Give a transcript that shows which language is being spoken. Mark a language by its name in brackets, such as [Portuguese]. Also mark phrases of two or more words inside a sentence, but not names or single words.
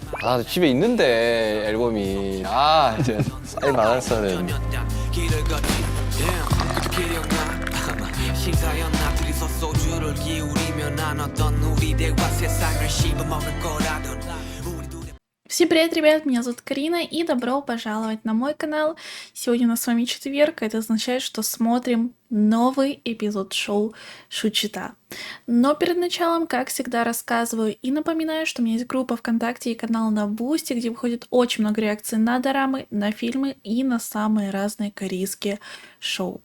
[Korean] 집에 있는데 앨범이. 이제 사인 받았어야 되는데. 길을 걷지 그저 기억나 신사였나 둘이서 소주를 기울이며 나눴던 우리 대화 세상을 씹어먹을 거라던 우리 둘의 [Russian] Всем привет, ребят, меня зовут Карина и добро пожаловать на мой канал. Сегодня у нас с вами четверг, это означает, что смотрим новый эпизод шоу Шучита. Но перед началом, как всегда, рассказываю и напоминаю, что у меня есть группа ВКонтакте и канал на Бусти, где выходит очень много реакций на дорамы, на фильмы и на самые разные корейские шоу.